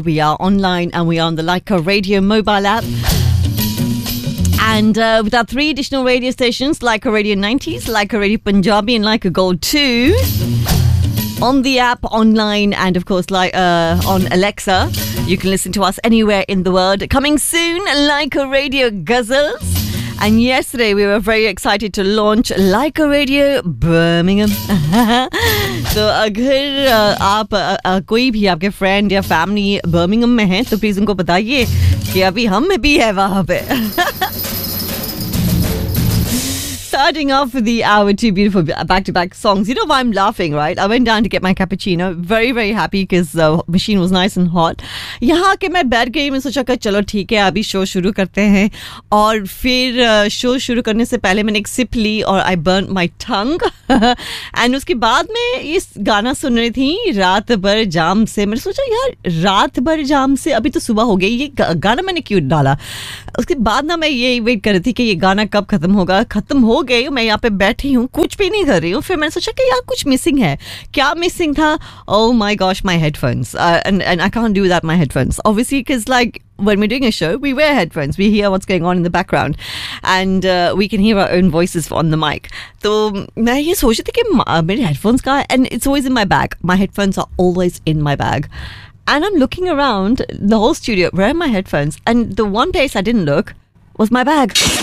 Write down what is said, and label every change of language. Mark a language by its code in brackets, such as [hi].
[en] We are online and we are on the Laika Radio mobile app. And with our three additional radio stations, Laika Radio 90s, Laika Radio Punjabi and Laika Gold 2... on the app, online, and of course, on Alexa, you can listen to us anywhere in the world. Coming soon, Laika Radio Guzzles. And yesterday, we were very excited to launch Laika Radio Birmingham. [hi] So, अगर आप कोई भी आपके friend या family Birmingham में हैं, तो please उनको बताइए कि अभी हम भी हैं वहाँ पे. [en] Starting off the hour, two beautiful back-to-back songs. You know why I'm laughing, right? I went down to get my cappuccino. Very, very happy because the machine was nice and hot. [hi] यहाँ के मैं बैठ गई, मैं सोचा कि चलो ठीक है, अभी शो शुरू करते हैं. और फिर शो शुरू करने से पहले मैंने एक सिप ली और [en] I burnt my tongue. [hi] And उसके बाद मैं ये गाना सुन रही थी, रात भर जाम से. मैंने सोचा यार, रात भर जाम से, अभी तो सुबह हो गई, ये गाना मैंने क्यों डाला. उसके बाद ना मैं यही वेट कर रही थी कि ये गाना कब खत्म होगा. खत्म हो गई, मैं यहाँ पे बैठी हूँ, कुछ भी नहीं कर रही हूँ. फिर मैंने सोचा कि यार कुछ मिसिंग है. क्या मिसिंग था? [en] Oh my gosh, my headphones. And I can't do that, my headphones obviously, because like when we're doing a show, we wear headphones. We hear what's going on in the background. And we can hear our own voices on the mic. So, I was thinking that my headphones are, and it's always in my bag. My headphones are always in my bag. And I'm looking around the whole studio, where are my headphones? And the one place I didn't look was my bag.